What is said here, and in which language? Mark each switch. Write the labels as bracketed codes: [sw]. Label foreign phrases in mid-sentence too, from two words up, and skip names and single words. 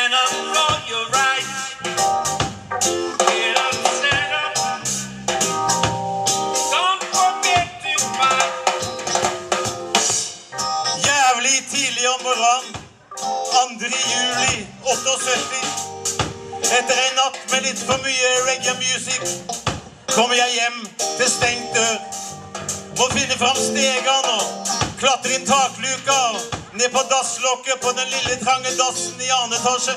[en] up for your rights. Get up, stand up. Don't forget to fight. [no] Jævlig tidlig om morgenen, 2. juli 78. Etter en natt med litt for mye [en] reggae music, [no] kommer jeg hjem til stengt dør. Må finne fram stegene og klatre inn takluka og ned på dasslokket på den lille trange dassen i annen etasje.